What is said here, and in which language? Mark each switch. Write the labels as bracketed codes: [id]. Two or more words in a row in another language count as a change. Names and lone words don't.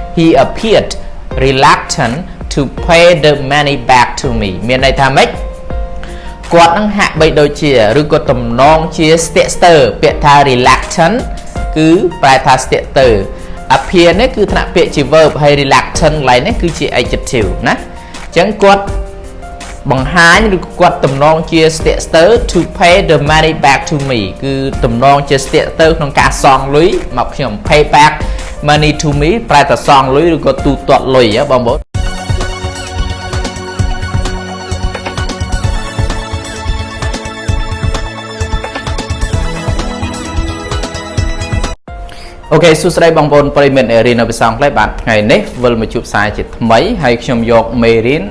[en] he appeared reluctant to pay the money back to me [km] មានន័យថាម៉េចគាត់នឹងហាក់បីដូចជាឬក៏ទំនងជាស្ទាក់ស្ទើរពា ក្យថា reluctant គឺប្រែថាស្ទាក់ស្ទើរ appear នេះគឺថ្នាក់ពាក្យជា verb ហើយ reluctant កន្លែងនេះគឺជា adjective ណាអញ្ចឹងគាត់បង្ហាញឬគាត់ទំនងជាស្ទាក់ស្ទើរ [en] to pay the money back to me [km] គឺទំនងជាស្ទាក់ស្ទើរក្នុងការសងលុយមកខ្ញុំ [en] pay back money to me [km] ប្រែថាសងលុយឬក៏ទូទាត់លុយបងប្អូន អូខេសួស្តីបងប្អូនប្រិយមិត្តរៀននៅភាសាអង់គ្លេសបាទថ្ងៃនេះវិលមកជួបសារជាថ្មីហើយខ្ញុំយកមេរៀន